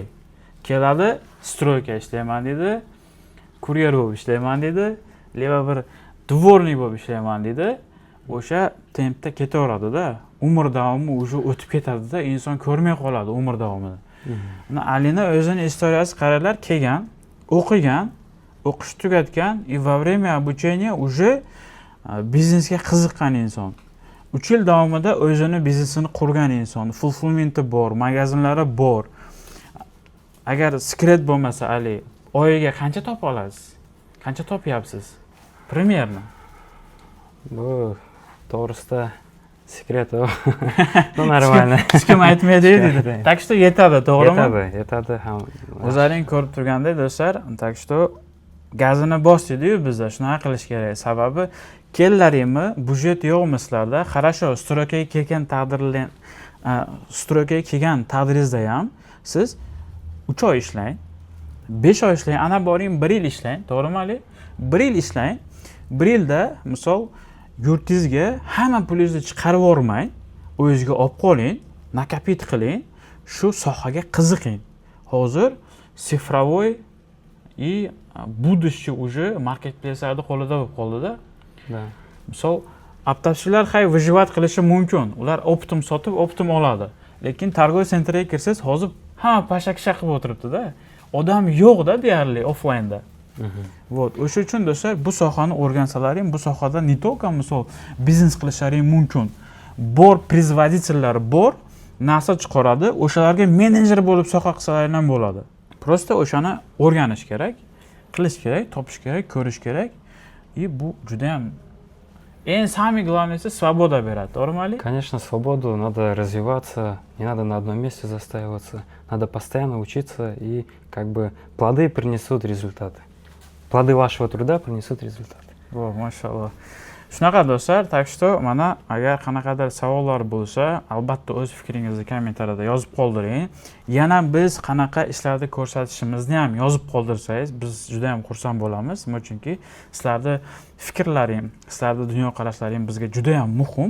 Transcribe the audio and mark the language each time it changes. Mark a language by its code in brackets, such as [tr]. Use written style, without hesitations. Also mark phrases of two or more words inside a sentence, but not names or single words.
[uz] Keladi, stroyka ishlayman dedi, kuryer bo'lib ishlayman dedi, leva bir dvornik bo'lib ishlayman dedi. O'sha tempda ketaveradi-da. Umr davomi уже o'tib ketadi-da, inson ko'rmay qoladi umr davomida. Mana Alina o'zining istoriyasi qaranglar, kelgan, o'qigan, o'qish tugatgan, [ru] и во время обучения уже [uz] biznesga qiziqqan inson. 3 yil davomida o'zining biznesini qurgan inson, fulfillmenti bor, magazinlari bor. Agar sekret bo'lmasa Ali, oyiga qancha topa olasiz? Qancha topyapsiz? Примерно. Bu to'g'risida sekret o. [ru] Ну, нормально. [uz] Hech kim aytmaydi dedi. [ru] Так что [uz] yetadi, to'g'rimi? Yetadi ham. O'zlaring ko'rib turgandek do'stlar, [ru] так что [uz] gazini bosdi-yu bizda shunaqa qilish kerak. Sababi kellaringmi, budjet yo'qmi sizlarda? Хорошо, stroykaga kelgan taqdiringizda ham siz 3 oy ishlang, 5 oy ishlang, ana boring 1 yil ishlang, to'g'rimi Ali? 1 yil ishlang. 1 yilda misol yurtingizga hamma pulingizni chiqarib yormang, o'zingizga olib qoling, nakopit qiling. shu sohaga qiziqing. Hozir sifrovoy [ru] и будущее уже [uz] marketplace'larda qo'lida bo'lib qoldi-da. [ru] Да. [uz] Misol, aptapchilar выживать qilishi mumkin. Ular optim sotib, optim oladi. Lekin торговый sentrga kirsangiz, hozir hamma pashak-shaq qilib o'tiribdi-da. Odam yo'q-da deyarli offlaynda. Вот, o'sha uchun do'stlar, bu sohani o'rgansalaring, bu sohada [ru] не только [uz] misol biznes qilishlaring mumkin. Bor производительlar bor, narsa chiqaradi, o'shalarga menejer bo'lib soha qilsalaring ham bo'ladi. Просто o'shani o'rganish kerak, qilish kerak, topish kerak, ko'rish kerak. И bu juda ham [ru] самое главное свобода [uz] beradi, to'g'rimi Ali? [ru] Конечно, свободу, надо развиваться, не надо на одном месте застаиваться, надо постоянно учиться, и как бы плоды принесут результаты. Плоды вашего труда принесут результаты. О, [uz] mashallah. Shunaqa do'stlar, [ru] так что [uz] mana agar qanaqadir savollar bo'lsa, albatta o'z fikringizni kommentariyada yozib qoldiring. Yana biz qanaqa ishlarni ko'rsatishimizni ham yozib qoldirsangiz, biz juda ham xursand bo'lamiz. Chunki sizlarning fikrlaring, sizlarning dunyoqarashlaring bizga juda ham muhim.